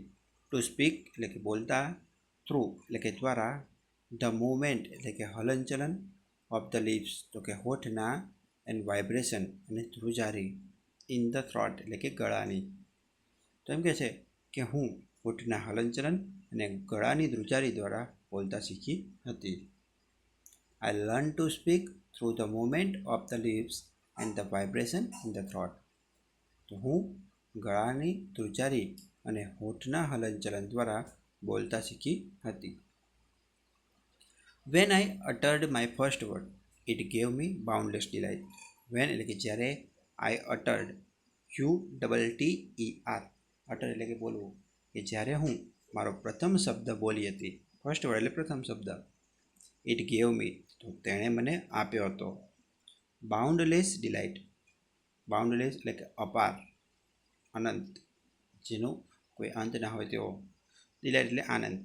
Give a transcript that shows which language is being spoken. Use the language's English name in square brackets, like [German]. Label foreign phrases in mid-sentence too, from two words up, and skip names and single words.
[English] to speak [Gujarati] એટલે કે બોલતા, થ્રુ એટલે કે દ્વારા, [English] the movement [Gujarati] એટલે કે હલનચલન, [English] of the lips [Gujarati] તો કે હોઠના, [English] and vibration [Gujarati] અને ધ્રુજારી, [English] in the throat [Gujarati] એટલે કે ગળાની. તો એમ કહે છે કે હું હોઠના હલનચલન અને ગળાની ધ્રુજારી દ્વારા બોલતા શીખી હતી. [English] I learned to speak through the movement of the lips and the vibration in the throat. [Gujarati] તો હું ગળાની ધ્રુજારી અને હોઠના હલનચલન દ્વારા બોલતા શીખી હતી. [English] When I uttered my first word, it gave me boundless delight. [Gujarati] When એટલે કે જ્યારે, [English] I uttered, UTTER, utter [Gujarati] એટલે કે બોલવું, કે જ્યારે હું મારો પ્રથમ શબ્દ બોલી હતી, [English] first word [Gujarati] એટલે પ્રથમ શબ્દ, [English] it gave me [Gujarati] તો તેણે મને આપ્યો હતો, [English] boundless delight, [Gujarati] બાઉન્ડલેસ એટલે કે અપાર, અનંત, જેનું કોઈ અંત ના હોય તેવો, ડિલાઇટ એટલે આનંદ.